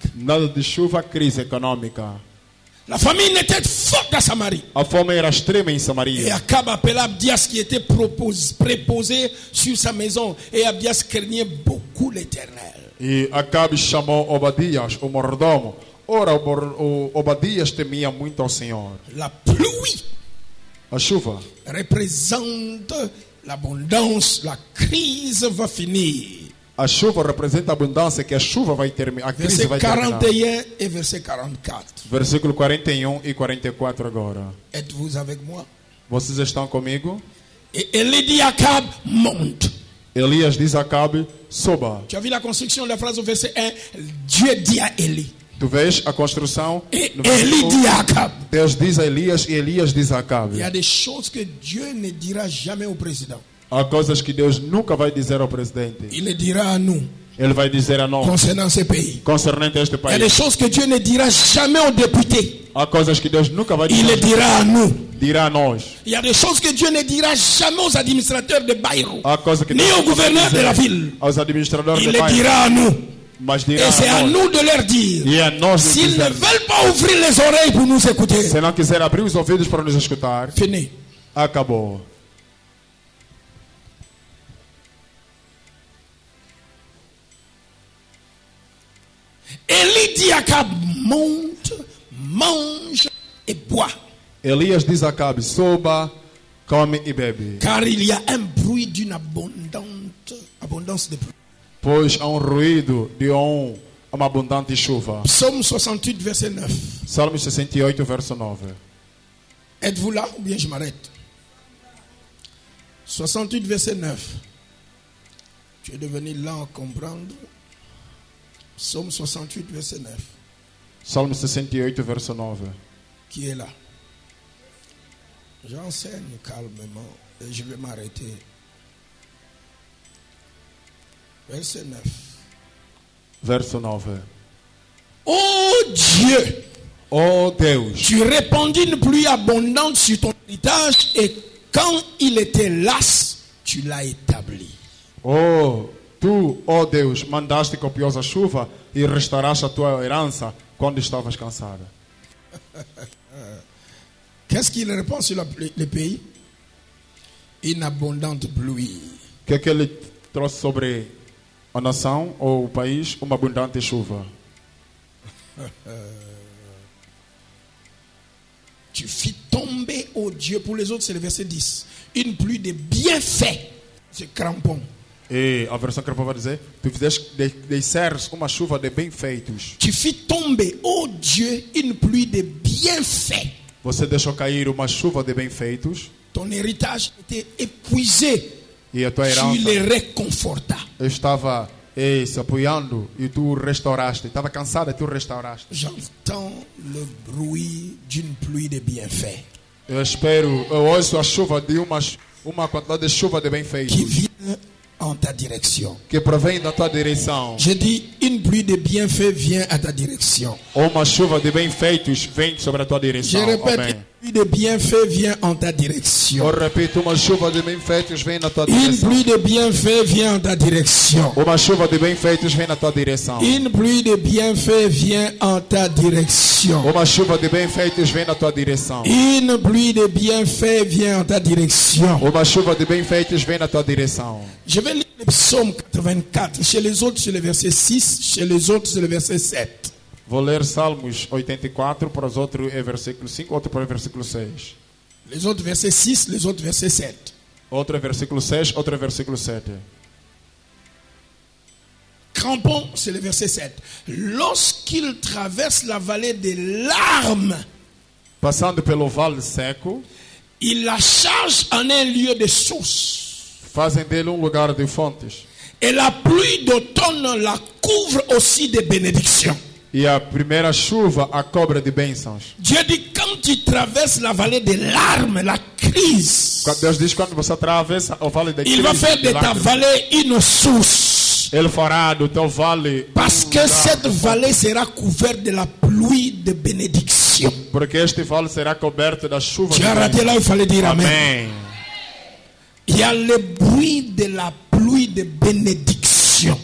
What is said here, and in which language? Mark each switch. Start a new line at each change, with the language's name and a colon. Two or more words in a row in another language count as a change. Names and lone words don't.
Portuguese: Nada de chuva, crise econômica.
French: La famine était forte à Samarie.
Portuguese: A fome era extrema em
French: Et
Portuguese: Samaria.
French: Akab appela Abdias qui était préposé sur sa maison. Et Abdias craignait beaucoup l'Éternel.
Portuguese: E Acabe chamou Obadias, o mordomo. Ora, o Obadias temia muito ao Senhor.
French: La pluie
Portuguese: A chuva
French: représente l'abondance, la crise va finir.
Portuguese: A chuva representa a abundância, que a chuva vai terminar, a crise
French: Verset
Portuguese: vai terminar.
French: 41 et verset 44.
Portuguese: Versículo 41 e 44 agora.
French: Êtes-vous avec moi?
Portuguese: Vocês estão comigo?
French: Et Élie dit à Akab, monte.
Portuguese: Elias diz a Acabe, suba.
French: Tu as vu la construction de la phrase au verset 1? Dieu dit à Élie.
Portuguese: Tu vês a construção?
French: Et
Portuguese: No
French: Élie
Portuguese: versículo,
French: dit à Akab.
Portuguese: Deus diz a Elias e Elias diz a
French: Il
Portuguese: Acabe.
French: y a des choses que Dieu ne dira jamais au président.
Portuguese: Há coisas que Deus nunca vai dizer ao presidente.
French: Il le dira à nous
Portuguese: Ele vai dizer a nós,
French: concernant ce pays.
Portuguese: concernente a este
French: Il y a des
Portuguese: país.
French: choses que Dieu ne dira jamais aux députés.
Portuguese: Há coisas que Deus nunca vai
French: Il le
Portuguese: dizer,
French: dira à nous.
Portuguese: dirá a nós.
French: Il y a des choses que Dieu ne dira jamais aux administrateurs de Bayrou,
Portuguese: Há coisas que
French: ni
Portuguese: Deus
French: au
Portuguese: nunca vai
French: gouverneur de la
Portuguese: dizer
French: ville.
Portuguese: aos administradores
French: Il
Portuguese: de
French: le
Portuguese: bairro,
French: dira à nous.
Portuguese: mas dirá
French: Et c'est à
Portuguese: a nós.
French: nous de leur dire.
Portuguese: E a nós de
French: S'ils ne
Portuguese: dizer,
French: veulent pas ouvrir les oreilles pour nous écouter,
Portuguese: se não quiser abrir os ouvidos para nos escutar,
French: fini.
Portuguese: acabou.
French: Élie dit à Akab, monte, mange et bois.
Portuguese: Elias diz a Acabe, suba, come e bebe.
French: Car il y a un bruit d'une abondance de pluie.
Portuguese: Pois há ruído de uma abundante chuva.
French: Psaume 68, verset 9.
Portuguese: Salmo 68, verso 9.
French: Êtes-vous là ou bien je m'arrête? 68, verset 9. Tu es devenu lent à comprendre. Psaume 68, verset 9.
Portuguese: Salmo 68, verso 9.
French: Qui est là? J'enseigne calmement et je vais m'arrêter. Verset 9.
Portuguese: Verso 9.
French: Oh Dieu,
Portuguese: Oh Deus,
French: tu répandis une pluie abondante sur ton héritage et quand il était las, tu l'as établi.
Portuguese: oh, tu, oh Deus, mandaste copiosa chuva e restauraste a tua herança quando estavas cansada.
French: Qu'est-ce qu'il répond sur le pays? Une abondante pluie.
Portuguese: O que é que ele trouxe sobre a nação ou o país? Uma abundante chuva.
French: Tu fis tomber, oh Dieu, pour les autres c'est le verset 10, une pluie de bienfaits. C'est crampon.
Portuguese: E a versão que eu vou dizer, tu fizeste desceres uma chuva de bem-feitos.
French: Tu fis tomber, oh Dieu, une pluie de bienfaits.
Portuguese: Você deixou cair uma chuva de bem-feitos
French: Ton héritage était épuisé.
Portuguese: e a tua
French: Tu
Portuguese: herança
French: les réconfortas.
Portuguese: estava se apoiando e tu restauraste. Estava cansada e tu restauraste.
French: J'entends le bruit d'une pluie de bienfaits
Portuguese: Eu ouço a chuva de uma quantidade de chuva de
French: qui
Portuguese: bem-feitos
French: vient en ta direction.
Portuguese: que provém da tua direção.
French: Je dis, une pluie de bienfaits vient à ta direction.
Portuguese: Uma chuva de bem-feitos vem sobre a tua
French: Je
Portuguese: direção.
French: répète,
Portuguese: Amém.
French: pluie de bienfaits vient en ta direction.
Portuguese: Eu repito, uma chuva de bem-feitos vem na tua
French: Une
Portuguese: direção.
French: pluie de bienfaits vient en ta direction.
Portuguese: Uma chuva de bem-feitos vem na tua direção.
French: Une pluie de bienfaits vient en ta direction.
Portuguese: Uma chuva de bem-feitos vem na tua direção.
French: Une pluie de bienfaits vient en ta direction.
Portuguese: Uma chuva de bem-feitos vem na tua direção.
French: Je vais lire le psaume 84. Chez les autres, c'est le verset 6. Chez les autres, c'est le verset 7.
Portuguese: Vou ler Salmos 84, para os outros é versículo 5, outro para o versículo 6.
French: Les autres, verset 6. Les autres, verset 7.
Portuguese: Outro é versículo 6, outro é versículo 7.
French: Crampon, c'est le verset 7. Lorsqu'il traverse la vallée des larmes,
Portuguese: Passando pelo vale seco,
French: il la charge en un lieu de source.
Portuguese: fazem dele lugar de fontes.
French: Et la pluie d'automne la couvre aussi de bénédictions.
Portuguese: E a primeira chuva a cobre de bênçãos.
French: Dieu dit, quand tu traverses la vallée des larmes, la crise,
Portuguese: Deus diz que quando você atravessa o vale da
French: il va faire de ta
Portuguese: lágrimas,
French: vallée une source.
Portuguese: Ele fará do teu vale
French: Parce que
Portuguese: lugar
French: cette
Portuguese: de fontes.
French: vallée sera couverte de la pluie de bénédiction.
Portuguese: Porque este vale será coberto da chuva
French: Tu
Portuguese: de
French: as raté
Portuguese: bênçãos.
French: là, il fallait dire Amen.
Portuguese: Amém.
French: Il y a le bruit de la pluie de bénédiction